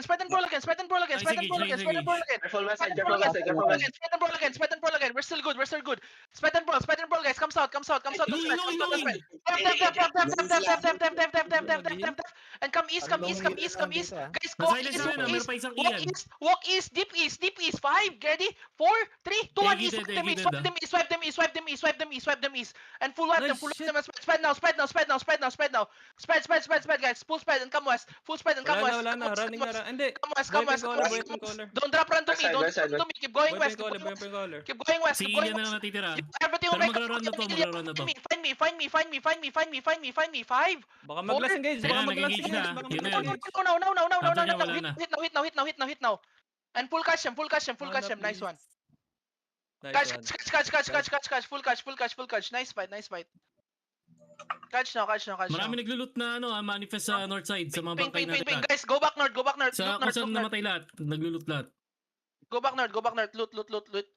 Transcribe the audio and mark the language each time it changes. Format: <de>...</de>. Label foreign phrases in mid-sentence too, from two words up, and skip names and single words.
<en>Spread and brawl again. Spread and brawl again. Careful Spread and brawl again. We're still good. Spread and brawl, guys. Come south. Looking. And come east. Guys, go</en> <tl>Silence na meron pa isang Ian.</tl> <en>walk east, deep east. 5, ready? 4, 3, 2, 1. Eggy Swipe them east. And full wipe them. Spread now. Spread, guys. Full spread and come west.</en> <tl>Wala na, running na. Hindi.</tl> <en>Come west. Caller. Don't drop run to me. Keep going west. Caller. Keep</en> <tl>Si</tl> <en>going</en> <tl>Ian na</tl> <en>west.</en> <tl>lang natitira.</tl> <en>Everything on</en> <tl>Pero</tl> <en>my</en> <tl>magra-run na to.</tl> <en>Find me. 5.</en> <tl>Baka mag-last engage. Teka, nag-engage na. Yun na yun.</tl> <en>No. Hit now. And full catch him. Nice one. Catch. Full catch. Nice fight. Catch now.</en> <tl>Marami naglulut na manifest sa north side sa mga bangkay natin lahat.</tl> <en>Guys, go back north.</en> <tl>Sa kung saan namatay lahat, naglulut lahat.</tl> <en>Go back north. Loot.</en>